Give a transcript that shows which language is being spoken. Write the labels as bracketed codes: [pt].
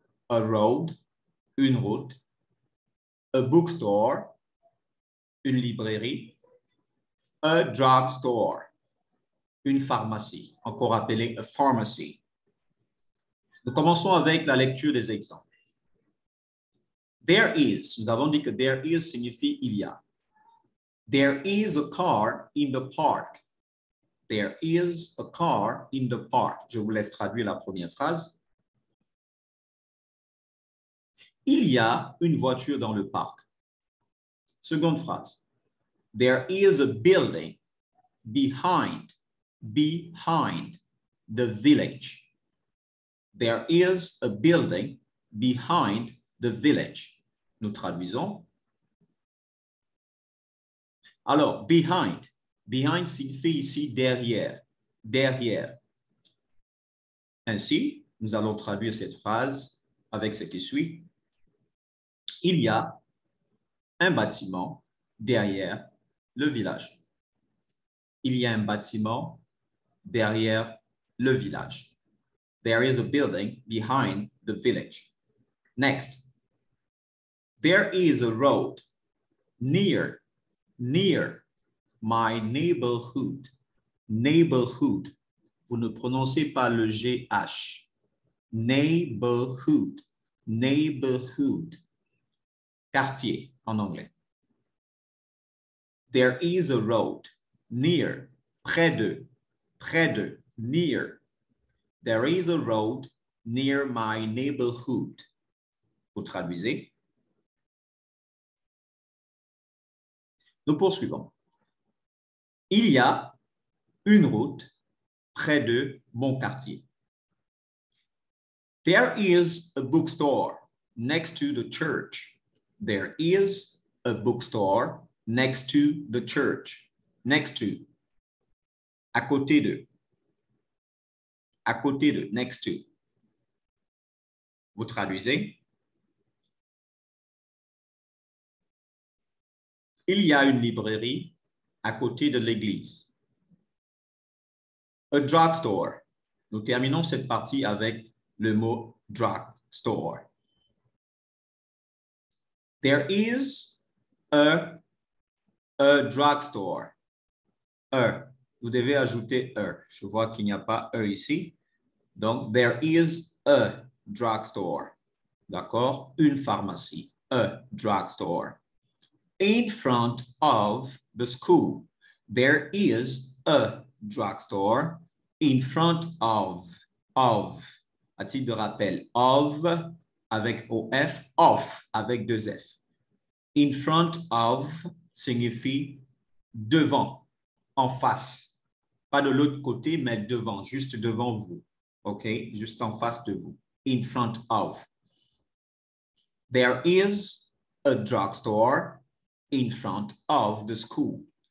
[en] A road, [fr] une route. [en] A bookstore, [fr] une librairie. [en] A drugstore, [fr] une pharmacie, encore appelée [en] a pharmacy. [fr] Nous commençons avec la lecture des exemples. [en] There is, [fr] nous avons dit que [en] there is [fr] signifie il y a. [en] There is a car in the park. There is a car in the park. [fr] Je vous laisse traduire la première phrase. Il y a une voiture dans le parc. Seconde phrase. [en] There is a building behind the village. There is a building behind the village. [fr] Nous traduisons. Alors, behind. Behind signifie ici derrière. Derrière. Ainsi, nous allons traduire cette phrase avec ce qui suit. Il y a un bâtiment derrière le village. Il y a un bâtiment derrière le village. [en] There is a building behind the village. Next. There is a road near my neighborhood. Neighborhood. [fr] Vous ne prononcez pas le GH. [en] Neighborhood. Neighborhood. [fr] Quartier en anglais. [en] There is a road near, [fr] près de, [en] near. There is a road near my neighborhood. [fr] Vous traduisez. Nous poursuivons. Il y a une route près de mon quartier. [en] There is a bookstore next to the church. There is a bookstore next to the church. Next to. [fr] À côté de. À côté de. Next to. Vous traduisez. Il y a une librairie à côté de l'église. [en] A drugstore. [fr] Nous terminons cette partie avec le mot drugstore. [en] There is a drugstore. [fr] Vous devez ajouter Je vois qu'il n'y a pas ici. Donc, [en] there is a drugstore. [fr] D'accord? Une pharmacie. [en] A drugstore. In front of the school. There is a drugstore in front of. [fr] À titre de rappel, of avec OF, off avec deux F. [en] In front of [fr] signifie devant, en face. Pas de l'autre côté, mais devant, juste devant vous. OK? Juste en face de vous. [en] In front of. There is a drugstore in front of the school.